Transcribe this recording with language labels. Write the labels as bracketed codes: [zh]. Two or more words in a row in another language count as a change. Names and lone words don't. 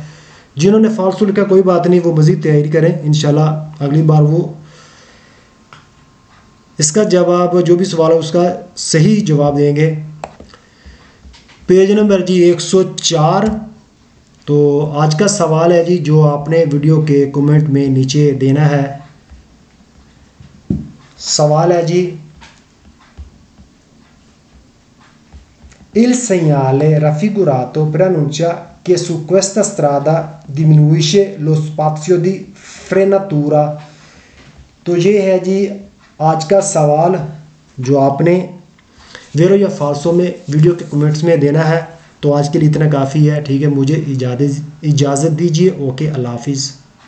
[ur] جنہوں نے فالتو لکھا کوئی بات نہیں، وہ مزید تیاری کریں، ان شاء اللہ اگلی بار وہ اس کا جواب جو بھی سوال ہے اس کا صحیح جواب دیں گے. پیج نمبر جی 104. تو آج کا سوال ہے جی جو آپ نے ویڈیو کے کمنٹ میں نیچے دینا ہے. سوال ہے جی [it] Il segnale raffigurato preannuncia che su questa strada diminuisce lo spazio di frenatura। [ur] تو یہ ہے جی آج کا سوال جو آپ نے ویرو یا فالسو میں ویڈیو کے کمنٹس میں دینا ہے. تو آج کے لیے اتنا کافی ہے۔ ٹھیک ہے، مجھے اجازت دیجیے. اوکے، اللہ حافظ.